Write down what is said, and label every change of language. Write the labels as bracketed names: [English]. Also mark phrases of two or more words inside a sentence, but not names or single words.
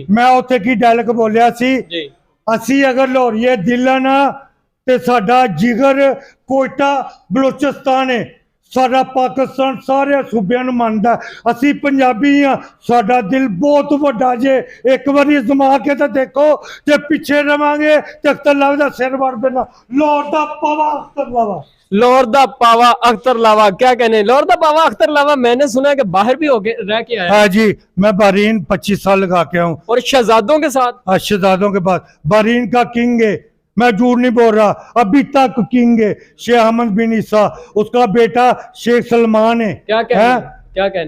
[Punjabi] ਮੈਂ ਉੱਥੇ ਕੀ ਡਾਇਲੌਗ ਬੋਲਿਆ ਸੀ, ਅਸੀਂ ਅਗਰ ਲਾਹੌਰੀਏ ਦਿਲ ਆ ਨਾ ਤੇ ਸਾਡਾ ਜਿਗਰ ਕੋਇਟਾ ਬਲੋਚਿਸਤਾਨ ਹੈ, ਸਾਡਾ ਪਾਕਿਸਤਾਨ ਸਾਰੇ ਸੂਬਿਆਂ ਨੂੰ ਮੰਨਦਾ। ਅਸੀਂ ਪੰਜਾਬੀ ਆ, ਸਾਡਾ ਦਿਲ ਬਹੁਤ ਵੱਡਾ ਜੇ। ਇੱਕ ਵਾਰੀ ਅਜ਼ਮਾ ਕੇ ਤਾਂ ਦੇਖੋ, ਤੇ ਪਿੱਛੇ ਰਵਾਂਗੇ ਤੇ ਅਖਤਰ ਲਾਵਾ ਦਾ ਸਿਰ ਵੜ ਦੇਣਾ। ਲਾਹੌਰ ਦਾ ਪਾਵਾ ਅਖਤਰ ਲਾਵਾ। ਲਾਹੌਰ ਦਾ ਪਾਵਾ ਅਖ਼ਤਰ ਲਾਵਾ, [Hindi] क्या कहने। [Punjabi] ਲਾਹੌਰ ਦਾ ਪਾਵਾ ਅਖ਼ਤਰ ਲਾਵਾ, [Hindi] मैंने सुना है कि बाहर भी होके रह के आया। हाँ जी, मैं बहरीन 25 साल लगा के आऊँ, और शहजादों के साथ। शहजादों के बाद बहरीन का किंग है, मैं झूठ नहीं बोल रहा, अभी तक किंग है शेख अहमद बिन ईसा, उसका बेटा शेख सलमान है। क्या कहने, क्या कहने।